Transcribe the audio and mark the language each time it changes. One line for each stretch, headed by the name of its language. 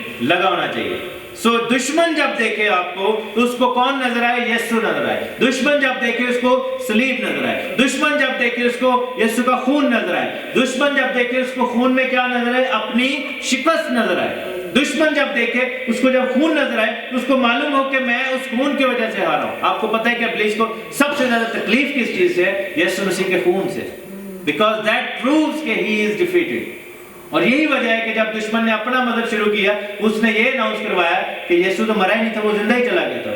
Urdu: لگا ہونا چاہیے۔ سو دشمن جب دیکھے آپ کو تو اس کو کون نظر آئے؟ یسوع نظر آئے۔ دشمن جب دیکھے اس کو صلیب نظر آئے۔ دشمن جب دیکھے اس کو یسوع کا خون نظر آئے۔ دشمن جب دیکھے اس کو خون میں کیا نظر آئے؟ اپنی شکست نظر آئے۔ دشمن جب دیکھے, اس کو جب خون نظر آئے, اس کو معلوم ہو کہ میں اس خون کی وجہ سے ہارا ہوں. آپ کو پتہ ہے کہ ابلیس کو سب سے زیادہ تکلیف کس چیز سے ہے؟ یسوع مسیح کے خون سے.
English: Because that proves
Urdu: کہ
English: he is defeated.
Urdu: اور یہی وجہ ہے کہ جب دشمن نے اپنا مذہب شروع کیا, اس نے یہ اناؤنس کروایا کہ یسوع تو مرا ہی نہیں تھا, وہ زندہ ہی چلا گیا تھا.